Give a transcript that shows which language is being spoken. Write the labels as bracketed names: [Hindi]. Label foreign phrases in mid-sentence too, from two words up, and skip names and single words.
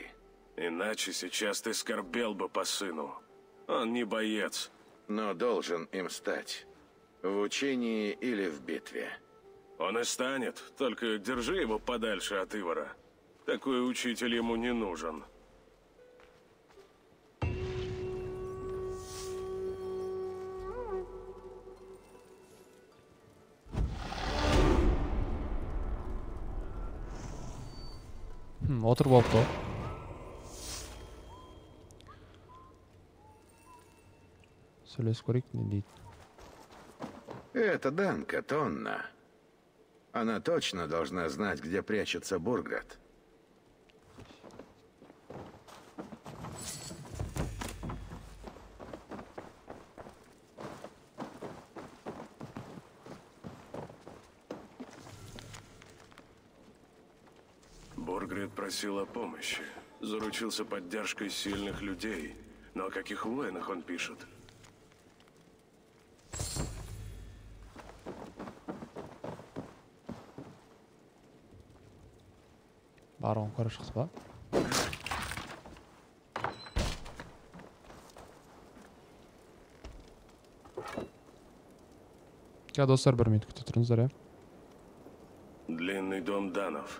[Russian] Иначе сейчас ты скорбел бы по сыну. Он не боец. Но должен им стать. В учении или в битве. Он и станет, только держи его подальше от Ивара. Такой учитель ему не нужен. [Kazakh] Отырып алыпты. Сөйлесіп көрейік, не дейді. [Russian] Это Данка, Тонна. Она точно должна знать, где прячется Бурград. Бургрид просил о помощи. Заручился поддержкой сильных людей. Но о каких воинах он пишет? [Kazakh] Барлығын көре шықты ба? Достар, бір минут күте тұрыңыздар, [Russian] я? Длинный дом Данов.